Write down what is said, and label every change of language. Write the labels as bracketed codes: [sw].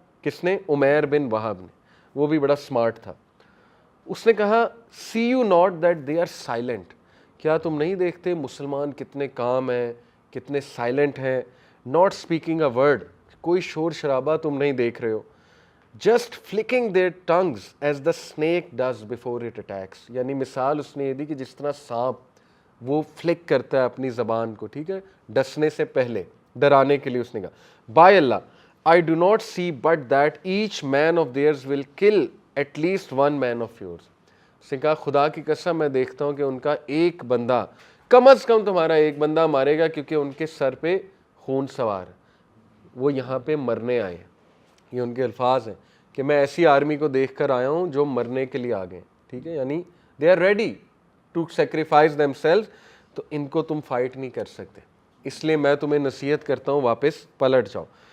[ur] کس نے؟ عمیر بن وہب نے, وہ بھی بڑا سمارٹ تھا. اس نے کہا [en] see you not that they are silent, [ur] کیا تم نہیں دیکھتے مسلمان کتنے کام ہیں, کتنے سائلنٹ ہیں, [en] not speaking a word, [ur] کوئی شور شرابہ تم نہیں دیکھ رہے ہو, [en] Just flicking their tongues as the snake does before it attacks. [ur] یعنی مثال اس نے یہ دی کہ جس طرح سانپ وہ فلک کرتا ہے اپنی زبان کو, ٹھیک ہے, ڈسنے سے پہلے, ڈرانے کے لیے. [en] اس نے کہا by Allah I do not see but that each man of theirs will kill at least one man of yours. [ur] اس نے کہا خدا کی قسم میں دیکھتا ہوں کہ ان کا ایک بندہ, کم از کم تمہارا ایک بندہ مارے گا, کیونکہ ان کے سر پہ خون سوار ہے, وہ یہاں پہ مرنے آئے ہیں. یہ ان کے الفاظ ہیں کہ میں ایسی آرمی کو دیکھ کر آیا ہوں جو مرنے کے لیے آ گئے. ٹھیک ہے, یعنی [en] they are ready to sacrifice themselves, [ur] تو ان کو تم فائٹ نہیں کر سکتے, اس لیے میں تمہیں نصیحت کرتا ہوں واپس پلٹ جاؤ.